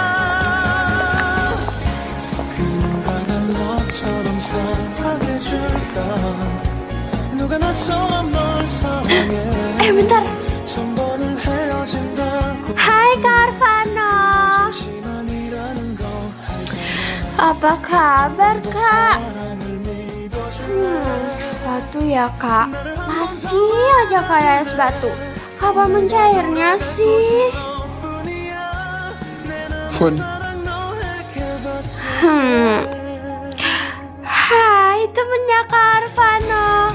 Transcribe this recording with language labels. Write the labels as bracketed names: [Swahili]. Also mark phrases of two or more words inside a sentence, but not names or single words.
[Korean] 그 누가 날 너처럼 사랑해줄까. 누가 나처럼 널 사랑해. [Indonesian] Bentar. [Korean] 천 번을 헤어진다고. [Indonesian] Hai Kak Arvano. [Korean] 심한이라는 거 [Indonesian] Apa kabar Kak? Batu ya Kak. Masih aja kayak es batu. Kapan mencairnya sih? Fun. Hai temennya Kak Arvano.